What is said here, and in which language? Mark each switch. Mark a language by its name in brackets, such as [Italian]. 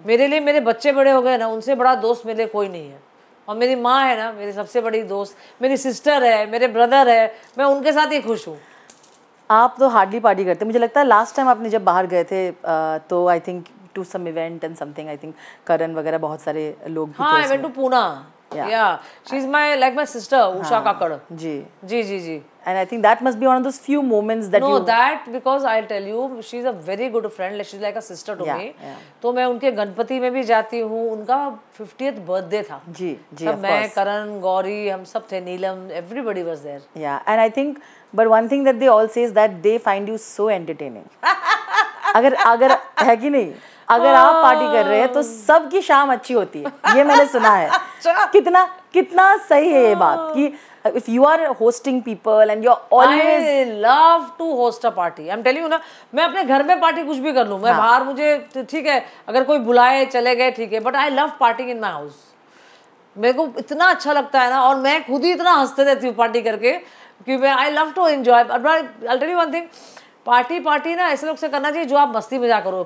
[Hindi] मेरे लिए मेरे बच्चे बड़े हो गए ना, उनसे बड़ा दोस्त मेरे लिए कोई नहीं है। और मेरी माँ है ना मेरी सबसे बड़ी दोस्त, मेरी सिस्टर है, मेरे ब्रदर है, मैं उनके साथ ही खुश हूँ। आप तो हार्डली पार्टी करते, मुझे लगता है लास्ट टाइम आपने जब बाहर गए थे तो [English] I think to some event and something, I think [Hindi] करण वगैरह बहुत सारे लोग भी [English] हाँ, I went to Poona. Yeah, she's like my sister, Usha Kakad. [Hindi] Ji ji. [English] And I think that must be one of those few moments that No, you that because I'll tell you, she's a very good friend. She's like a sister to me. [Hindi] तो मैं उनके गणपति में भी जाती हूँ. उनका 50th birthday था. जी सब मैं, करण, गौरी, हम सब थे, नीलम, [English] everybody was there. Yeah, and I think, but one thing that they all say is that they find you so entertaining. [Hindi] अगर है कि नहीं, अगर आप पार्टी कर रहे हैं तो सबकी शाम अच्छी होती है, ये मैंने सुना है. कितना सही है ये बात कि [English] if you are hosting people and you're always I love to host a party. I'm telling you [Hindi] ना, मैं अपने घर में पार्टी कुछ भी कर लूँ, मैं बाहर मुझे ठीक है, अगर कोई बुलाए चले गए ठीक है, [English] but I love partying in my house. [Hindi] मेरे को इतना अच्छा लगता है ना, और मैं खुद ही इतना हंसते रहती हूँ पार्टी करके कि मैं [English] I love to enjoy. I'll tell you one thing, [Hindi] party ना ऐसे लोग से करना चाहिए जो आप मस्ती मजाक करो.